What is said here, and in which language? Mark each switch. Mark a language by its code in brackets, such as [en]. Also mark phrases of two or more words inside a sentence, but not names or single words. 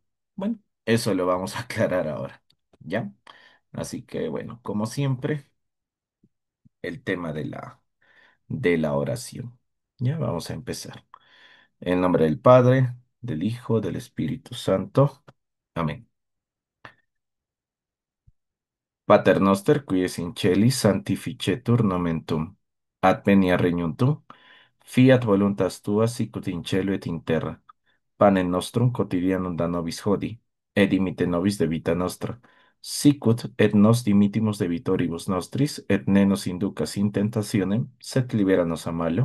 [es] Bueno, eso lo vamos a aclarar ahora, ¿ya? Así que bueno, como siempre, el tema de la oración. Ya vamos a empezar. En nombre del Padre, del Hijo, del Espíritu Santo. Amén. [la] Pater noster, qui es in celis, sanctificetur nomen tuum. Advenia regnum tuum. Fiat voluntas tua sicut in cielo et in terra. Panem nostrum quotidianum da nobis hodie, et dimite nobis debita nostra, sicut et nos dimittimus debitoribus nostris, et ne nos inducas in tentationem, sed libera nos a malo.